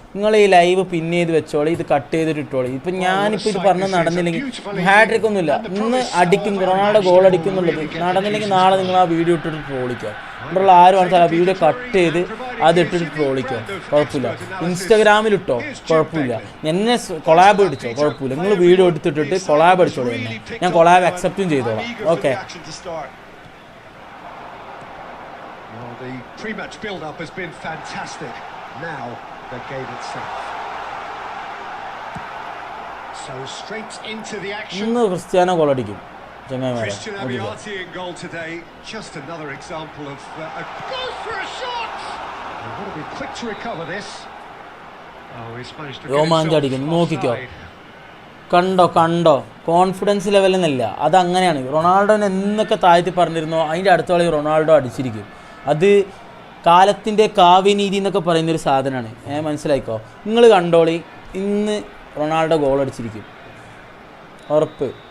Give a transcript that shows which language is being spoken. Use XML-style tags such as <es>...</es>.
<ml>നിങ്ങൾ ഈ ലൈവ് പിൻ ചെയ്ത് വെച്ചോളി, ഇത് കട്ട് ചെയ്തിട്ട് ഇട്ടോളി. ഇപ്പം ഞാനിപ്പോൾ ഇത് പറഞ്ഞ് നടന്നില്ലെങ്കിൽ ഹാട്രിക് ഒന്നുമില്ല, ഇന്ന് അടിക്കും റൊണാൾഡോ ഗോൾ അടിക്കും എന്നുള്ളത് നടന്നില്ലെങ്കിൽ നാളെ നിങ്ങൾ ആ വീഡിയോ ഇട്ടിട്ട് ട്രോളിക്കുക. ഇവിടെയുള്ള ആരും കാണിച്ചാൽ ആ വീഡിയോ കട്ട് ചെയ്ത് അത് ഇട്ടിട്ട് ട്രോളിക്കുക, കുഴപ്പമില്ല. ഇൻസ്റ്റാഗ്രാമിലിട്ടോ കുഴപ്പമില്ല, എന്നെ കൊളാബ് അടിച്ചോ കുഴപ്പമില്ല. നിങ്ങൾ വീഡിയോ എടുത്തിട്ടിട്ട് കൊളാബ് അടിച്ചോളൂ എന്നെ, ഞാൻ കൊളാബ് അക്സെപ്റ്റും ചെയ്തോളാം. Okay.</ml> <en>Well, the pre-match build-up has been fantastic. Now, the game itself. So straight into the action.</en> <ml>ഇന്ന് ക്രിസ്ത്യാനോ ഗോൾ അടിക്കും ചങ്ങായിമാരെ.</ml> <en>Christian Amiati in goal today. Just another example of goes for a shot. They want to be quick to recover this. Oh, he's managed to get</en> <ml>രോമാഞ്ചടിക്കുന്നു,</ml> <en>himself</en> <ml>നോക്കിക്കോ.</ml> <en>offside.</en> <ml>കണ്ടോ confidence ലെവലെന്നല്ല, അതങ്ങനെയാണ്. റൊണാൾഡോനെ എന്നൊക്കെ താഴ്ത്തി പറഞ്ഞിരുന്നോ അതിൻ്റെ അടുത്ത കളി റൊണാൾഡോ അടിച്ചിരിക്കും. അത് കാലത്തിൻ്റെ കാവ്യനീതി എന്നൊക്കെ പറയുന്നൊരു സാധനമാണ്. മനസ്സിലായിക്കോ. നിങ്ങൾ കണ്ടോളി, ഇന്ന് റൊണാൾഡോ ഗോൾ അടിച്ചിരിക്കും, ഉറപ്പ്.</ml>